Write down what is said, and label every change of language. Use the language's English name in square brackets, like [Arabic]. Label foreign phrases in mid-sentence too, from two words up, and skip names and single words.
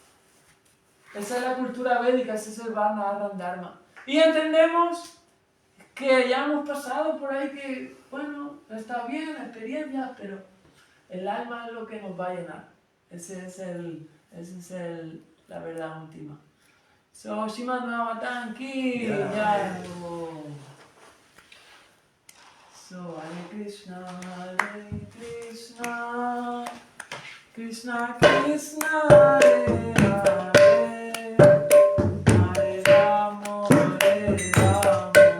[Spanish] Esa es la cultura védica, ese es el [Sanskrit] Varna Dharma. [Spanish] Y entendemos que ya hemos pasado por ahí que, bueno, está bien, la experiencia, pero el alma es lo que nos va a llenar. Esa es la verdad última. So, [Hindi] Srimad Bhagavatam ki jai. [Sanskrit] So, Hare Krishna, Krishna Krishna, Hare Hare, Hare Rama, Hare Rama,